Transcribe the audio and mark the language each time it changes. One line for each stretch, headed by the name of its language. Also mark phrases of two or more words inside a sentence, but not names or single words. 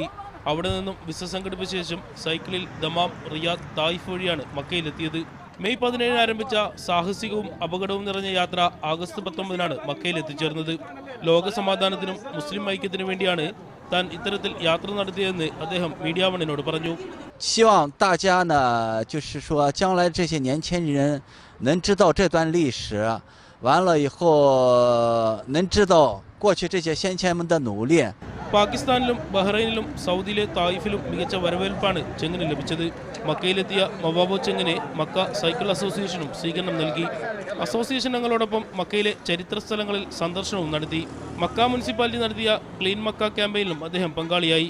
Malayalam: അവിടെ നിന്നും വിസ സംഘടിപ്പിച്ച ശേഷം സൈക്കിളിൽ ദമാം, റിയാദ്, തായിഫ് വഴിയാണ് മക്കയിലെത്തിയത്. മെയ് 17 ആരംഭിച്ച സാഹസികവും അപകടവും നിറഞ്ഞ യാത്ര ആഗസ്റ്റ് 19 മക്കയിൽ എത്തിച്ചേർന്നത്. ലോക സമാധാനത്തിനും മുസ്ലിം ഐക്യത്തിനു വേണ്ടിയാണ് താൻ ഇത്തരത്തിൽ യാത്ര നടത്തിയതെന്ന് അദ്ദേഹം മീഡിയ വണ്ണിനോട് പറഞ്ഞു.
Chinese: 希望大家呢，就是说将来这些年轻人能知道这段历史，完了以后能知道过去这些先贤们的努力。
Malayalam: പാകിസ്ഥാനിലും ബഹ്റൈനിലും സൗദിയിലെ തായിഫിലും മികച്ച വരവേൽപ്പാണ് ചെങ്ങിന് ലഭിച്ചത്. മക്കയിലെത്തിയ മവാബോ ചെങ്ങിനെ മക്ക സൈക്കിൾ അസോസിയേഷനും സ്വീകരണം നൽകി. അസോസിയേഷൻ അംഗങ്ങളോടൊപ്പം മക്കയിലെ ചരിത്ര സ്ഥലങ്ങളിൽ സന്ദർശനവും നടത്തി. മക്ക മുനിസിപ്പാലിറ്റി നടത്തിയ ക്ലീൻ മക്ക ക്യാമ്പയിനിലും അദ്ദേഹം പങ്കാളിയായി.